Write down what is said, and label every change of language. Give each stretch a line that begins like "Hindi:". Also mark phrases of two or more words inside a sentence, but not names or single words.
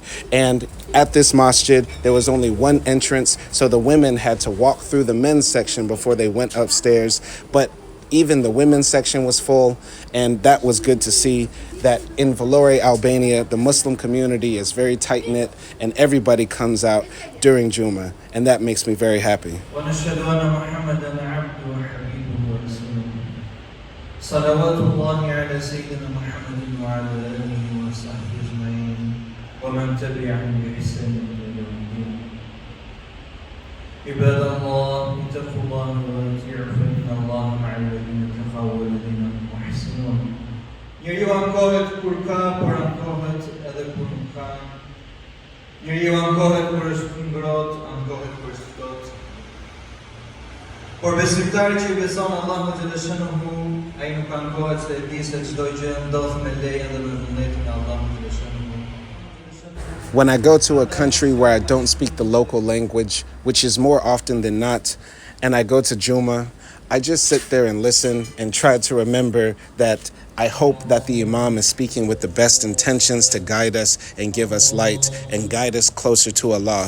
English: And at this masjid, there was only one entrance, so the women had to walk through the men's section before they went upstairs. But even the women's section was full, and that was good to see that in Vlorë, Albania, the Muslim community is very tight-knit, and everybody comes out during Jumu'ah, and that makes me very happy.
Arabic: عباد الله اتقوا الله وأطيعوا فإن الله مع الذين اتقوا والذين هم محسنون.
Albanian: Njeriu ankohet kur ka, por ankohet edhe kur nuk ka. Njeriu ankohet kur është ngrohtë, ankohet kur është ftohtë. Por besimtari që i beson Allahu xhaleshanuhu, ai nuk ankohet se e di se çdo gjë ndodh me lejen dhe me vullnetin e Allahut xhaleshanuhu.
English: When I go to a country where I don't speak the local language, which is more often than not, and I go to Jumu'ah, I just sit there and listen and try to remember that I hope that the Imam is speaking with the best intentions to guide us and give us light and guide us closer to Allah.